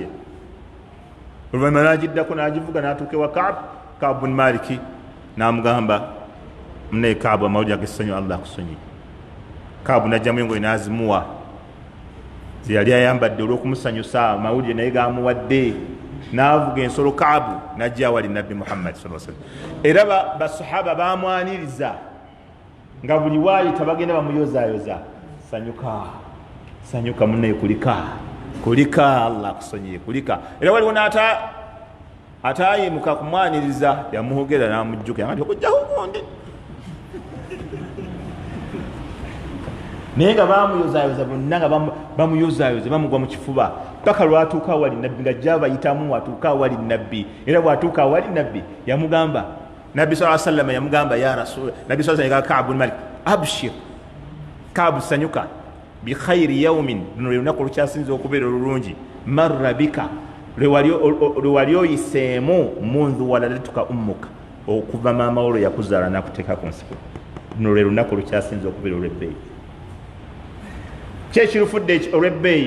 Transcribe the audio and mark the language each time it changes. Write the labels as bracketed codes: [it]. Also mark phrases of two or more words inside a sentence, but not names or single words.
[lg] Oluvannyuma n'agiddako n'agivuga n'atuuka ewa Kaabu bni Maliki, n'amugamba munaye Kaabu, amawulire ag'essanyu Allah akusonye. Kaabu n'ajjamu engoye n'azimuwa ze yali ayambadde olw'okumusanyusa amawulire naye gamuwadde, n'avuga ensolo Kaabu n'ajja awali Nabbi Muhammad [ar] صلى الله عليه وسلم. [lg] Era basahaba bamwaniriza nga buli waayita bagenda bamuyozaayoza, sanyuka sanyuka munaye, kulika Allah akusonyiye, kulika. Era waliwo ataayimuka kumwaniriza, yamuhogera n'amujjuka nti okujjaho gundi. Naye nga bamuyozaayoza bonna, nga bamuyozaayoza bamugwa mu kifuba paka lwatuuka awali Nabbi, nga ajja abayitamu atuuka awali Nabbi. Era bw'atuuka awali Nabbi yamugamba, Nabbi [ar] صلى الله عليه وسلم [lg] yamugamba, [ar] يا رسول, [lg] Nabbi [ar] صلى الله عليه وسلم [lg] Kaabu bni Malik, abshir Kaabu, sanyuka, [ar] بخير يوم, [lg] luno lwe lunaku olukyasinza okubeera olulungi, [ar] مر بك, [lg] lwe wali oyiseemu, [ar] منذ ولدتك أمك, [lg] okuva maama wo lwe yakuzaala n'akuteeka ku nsiko. Luno lwe lunaku olukyasinza okubeera olw'ebbeeyi. Kyekirufudde olw'ebbeeyi?